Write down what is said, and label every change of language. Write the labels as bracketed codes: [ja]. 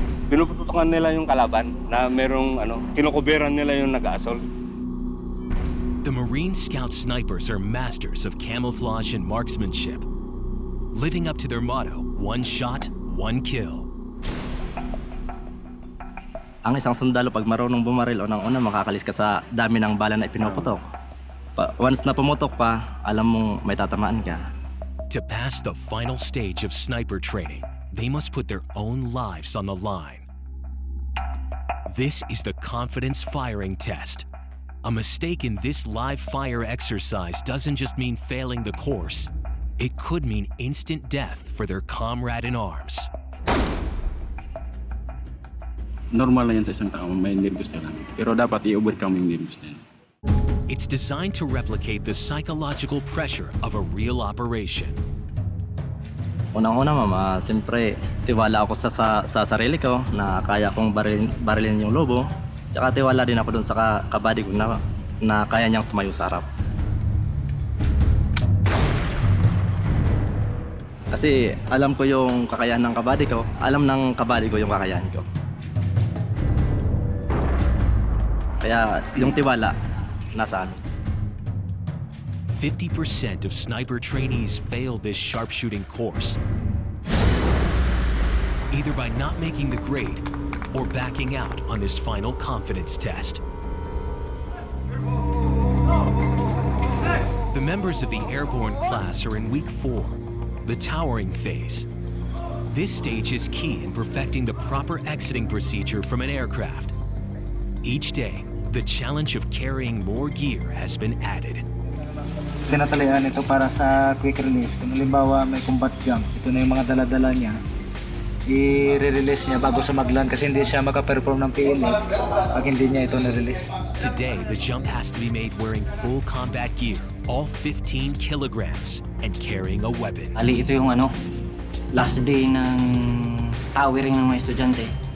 [tl] Pinuputukan nila yung kalaban na merong kinukuberan nila yung nag-assault. [en] The Marine Scout snipers are masters of camouflage and marksmanship, living up to their motto, one shot, one kill. [tl] Ang isang sundalo pag marunong bumaril, unang-una makakalis ka sa dami ng bala na ipinuputok. Once na pumutok pa, alam mong may tatamaan ka. [en] To pass the final stage of sniper training, they must put their own lives on the line. This is the confidence firing test. A mistake in this live fire exercise doesn't just mean failing the course. It could mean instant death for their comrade in arms. [tl] Normal na yan sa isang tao, may nervous na lang. Pero dapat i-overcome yung nervous na yan. [en] It's designed to replicate the psychological pressure of a real operation. [tl] Unang-una, mama, siyempre, tiwala ako sa sarili ko na kaya kong barilin yung lobo. Tsaka tiwala din ako dun sa kabady ko na kaya niyang tumayo sa harap. Kasi alam ko yung kakayahan ng kabady ko, alam ng kabady ko yung kakayahan ko. Kaya yung tiwala, nasa amin. [en] 50% of sniper trainees fail this sharpshooting course, either by not making the grade or backing out on this final confidence test. The members of the Airborne class are in week 4, the towering phase. This stage is key in perfecting the proper exiting procedure from an aircraft. Each day, the challenge of carrying more gear has been added. [tl] Tinatalian ito para sa quick release. Kung halimbawa may combat jump, ito na yung mga dala-dala niya. I-release niya bago sa mag-land kasi hindi siya maka-perform ng PLA pag hindi niya ito na-release. [en] Today, the jump has to be made wearing full combat gear, all 15 kilograms, and carrying a weapon. [tl] Ali, ito yung last day ng towering ng mga estudyante.